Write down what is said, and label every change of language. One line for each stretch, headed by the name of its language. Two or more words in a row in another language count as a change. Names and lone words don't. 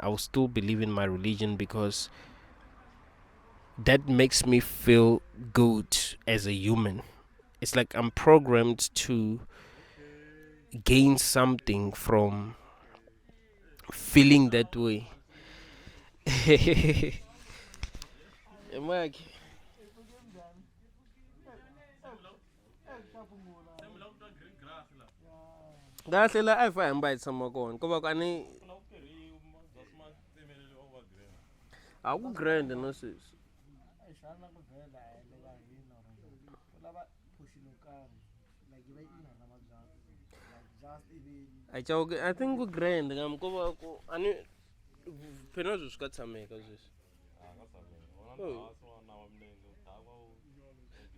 English: I'll still believe in my religion because that makes me feel good as a human. It's like I'm programmed to gain something from feeling that way. Mike,
Tsonga: kahle la a hi famba hi tshama kona ku va ku ani a ku grand no sweswi.
English: I think
Tsonga: ku grand ngam ku va ku ani phela swi swi ka tshameka sweswi.